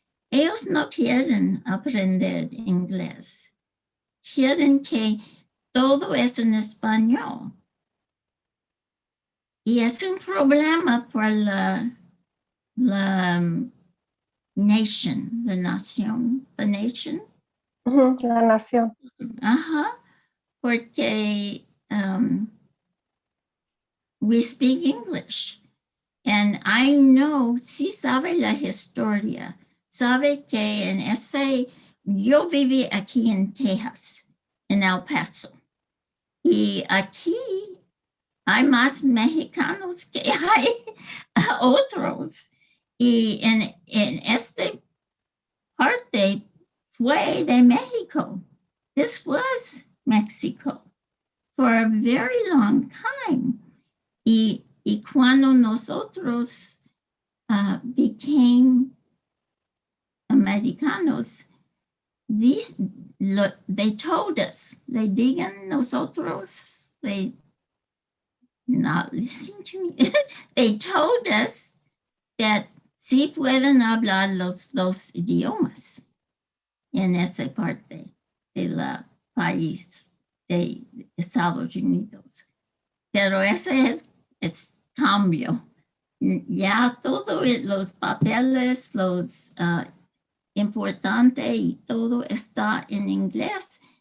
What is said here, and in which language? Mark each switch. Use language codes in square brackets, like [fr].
[es] Ellos no quieren aprender inglés. Quieren que todo es en español. Y es un problema para la nación. La nación. Ajá, porque [en] we speak English. And I know, [es] sí sabe la historia, sabe que en yo viví aquí en Texas, en El Paso, y aquí hay más mexicanos que hay otros. Y en esta parte fue de México. [en] This was Mexico for a very long time. [es] Y cuando nosotros [en] became Americanos, they told us, [es] le digan nosotros, [en] they not listening to me. They told us that [es] sí pueden hablar los dos idiomas en esa parte de la país de Estados Unidos. Pero ese es cambio. Ya todo los papeles, los importante y todo está en inglés.